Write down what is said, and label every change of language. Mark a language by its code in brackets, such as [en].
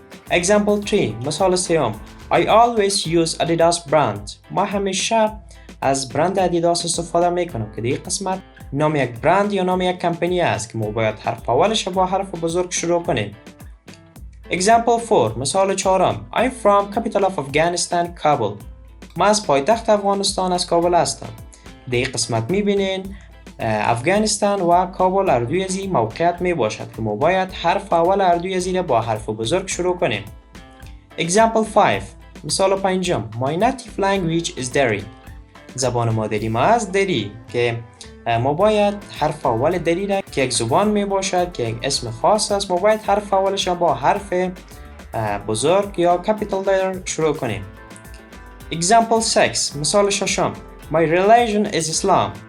[en] Example 3. [fa] مثال سوم. [en] I always use Adidas brand. [fa] ما همیشه از برند ادیداس استفاده میکنم که در قسمت نام یک برند یا نام یک کمپانی است که ما باید حرف اولش با حرف بزرگ شروع کنیم. [en] Example 4. [fa] مثال چهارم. [en] I'm from capital of Afghanistan, Kabul. [fa] ما از پایتخت افغانستان از کابل هستم. در قسمت میبینین افغانستان و کابل هر دوی از این موقعیت می باشد که ما باید حرف اول هر دوی از این با حرف بزرگ شروع کنیم. [en] Example 5. [fa] مثال پنجم. [en] My native language is Dari. [fa] زبان مادری ما از دری که ما باید حرف اول دری را که یک زبان می باشد که یک اسم خاص است ما باید حرف اولش با حرف بزرگ یا [en] capital letter [fa] شروع کنیم. [en] Example 6. [fa] مثال ششم. [en] My religion is Islam.